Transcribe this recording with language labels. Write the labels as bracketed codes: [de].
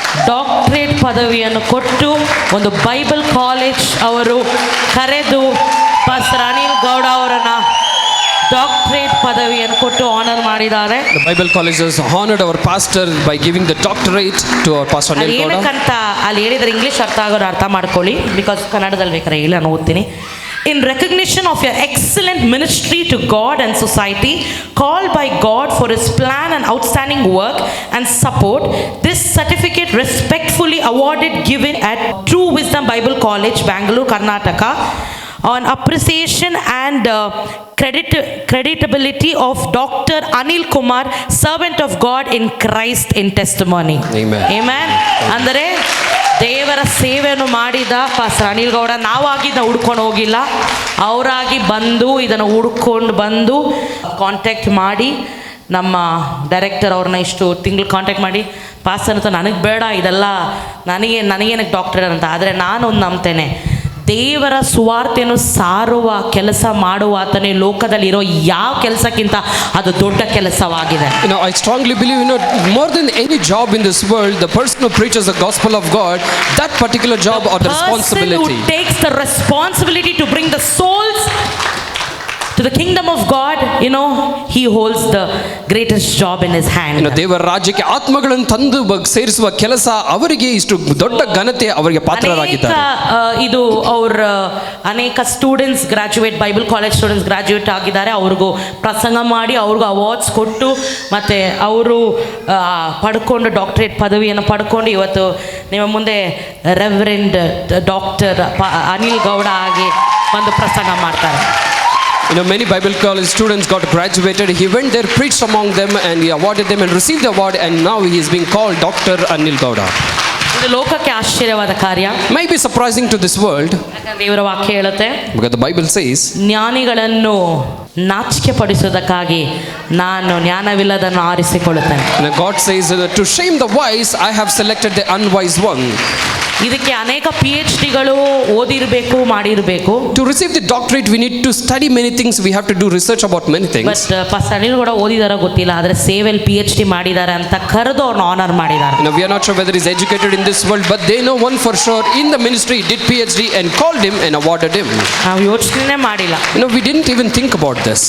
[kn] Doctorate ಪದವಿಯನ್ನು ಕೊಟ್ಟು ಒಂದು ಬೈಬಲ್ ಕಾಲೇಜ್ ಅವರು ಕರೆದು ಪಾಸ್ಟರ್ ಅನಿಲ್ ಗೌಡ ಅವರನ್ನ ಡಾಕ್ಟರೇಟ್ ಪದವಿಯನ್ನು ಕೊಟ್ಟು ಆನರ್ ಮಾಡಿದ್ದಾರೆ. [en] The Bible College has honored our pastor by giving the doctorate to our Pastor Anil Gowda. [kn] ಏನಕ್ಕಂತ ಅಲ್ಲಿ ಹೇಳಿದ್ರೆ ಇಂಗ್ಲಿಷ್ ಅರ್ಥ ಆಗೋರು ಅರ್ಥ ಮಾಡ್ಕೊಳ್ಳಿ, ಬಿಕಾಸ್ ಕನ್ನಡದಲ್ಲಿ ಬೇಕಾದ್ರೆ ಹೇಳಿ ನಾನು ಓದ್ತೀನಿ. [en] In recognition of your excellent ministry to God and society, called by God for His plan and outstanding work and support, this certificate respectfully awarded given at True Wisdom Bible College, Bangalore, Karnataka, on appreciation and creditability of Dr. Anil Kumar, servant of God in Christ in testimony. Amen. Amen. [kn] ಅಂದರೆ ದೇವರ ಸೇವೆಯನ್ನು ಮಾಡಿದ pastor Anil Gowda ನಾವಾಗಿ ಇದನ್ನು ಹುಡ್ಕೊಂಡು ಹೋಗಿಲ್ಲ, ಅವರಾಗಿ ಬಂದು ಇದನ್ನು ಹುಡ್ಕೊಂಡು ಬಂದು ಕಾಂಟ್ಯಾಕ್ಟ್ ಮಾಡಿ ನಮ್ಮ ಡೈರೆಕ್ಟರ್ ಅವ್ರನ್ನ ಇಷ್ಟು ತಿಂಗಳು ಕಾಂಟ್ಯಾಕ್ಟ್ ಮಾಡಿ, ಪಾಸ್ಟರ್ ಅಂತ ನನಗೆ ಬೇಡ ಇದೆಲ್ಲ, ನನಗೇನಕ್ಕೆ ಡಾಕ್ಟರ್ ಅಂತ. ಆದರೆ ನಾನೊಂದು ನಂಬ್ತೇನೆ, ದೇವರ ಸುವಾರ್ತೆಯನ್ನು ಸಾರುವ ಕೆಲಸ ಮಾಡುವ ಆತನೇ ಲೋಕದಲ್ಲಿರೋ ಯಾವ ಕೆಲಸಕ್ಕಿಂತ ಅದು ದೊಡ್ಡ ಕೆಲಸವಾಗಿದೆ. [en] I strongly believe, more than any job in this world, the person who preaches the gospel of God, that particular job or the responsibility. The person who takes the responsibility to bring the souls to the kingdom of God, he holds the greatest job in his hand. [kn] ದೇವರ ರಾಜ್ಯಕ್ಕೆ ಆತ್ಮಗಳನ್ನು ತಂದು ಸೇರಿಸುವ ಕೆಲಸ ಅವರಿಗೆ ಇಷ್ಟು ದೊಡ್ಡ ಘನತೆ ಅವರಿಗೆ ಪಾತ್ರರಾಗಿದ್ದಾರೆ. ಇದು ಅವರ ಅನೇಕ students graduate, Bible college students graduate ಆಗಿದ್ದಾರೆ. ಅವ್ರಿಗೂ ಪ್ರಸಂಗ ಮಾಡಿ ಅವ್ರಿಗೂ ಅವಾರ್ಡ್ಸ್ ಕೊಟ್ಟು ಮತ್ತೆ ಅವರು ಪಡ್ಕೊಂಡು ಡಾಕ್ಟರೇಟ್ ಪದವಿಯನ್ನು ಪಡ್ಕೊಂಡು ಇವತ್ತು ನಿಮ್ಮ ಮುಂದೆ ರೆವರೆಂಡ್ ಡಾಕ್ಟರ್ ಅನಿಲ್ ಗೌಡ ಆಗಿ ಒಂದು ಪ್ರಸಂಗ ಮಾಡ್ತಾರೆ. [en] Many Bible college students got graduated. He went there, preached among them, and he awarded them and received the award. And now he is being called Dr. Anil Gowda. [kn] ಇದು ಲೋಕಕ್ಕೆ ಆಶ್ಚರ್ಯವಾದ ಕಾರ್ಯ. [en] Might be surprising to this world. [kn] ಯಾಕಂದ್ರೆ ದೇವರ ವಾಕ್ಯ ಹೇಳುತ್ತೆ, [en] because the Bible says, [kn] ಜ್ಞಾನಿಗಳನ್ನು ನಾಚಿಕೆ ಪಡಿಸುವುದಕ್ಕಾಗಿ ನಾನು ಜ್ಞಾನವಿಲ್ಲದನ್ನು ಆರಿಸಿಕೊಳ್ಳುತ್ತೇನೆ. [en] And God says, to shame the wise, I have selected the unwise one. [kn] ಇದಕ್ಕೆ ಅನೇಕ PhDಗಳು ಓದಿರಬೇಕು, ಮಾಡಿರಬೇಕು. [en] To receive the doctorate, we need to study many things. We have to do research about many things. [kn] But pastor Anil ಕೂಡ ಓದಿದಾರ ಗೊತ್ತಿಲ್ಲ, ಆದರೆ ಸೇವೆಯಲ್ಲಿ PhD ಮಾಡಿದ್ದಾರೆ ಅಂತ ಕರೆದು ಅವ್ರನ್ನ ಆನರ್ ಮಾಡಿದ್ದಾರೆ. [en] We are not sure whether he is educated in this world, but they know one for sure. In the ministry, he did PhD and called him and awarded him. [kn] ನಾವು ಯೋಚನೆ ಮಾಡಿಲ್ಲ. [en] We didn't even think about this.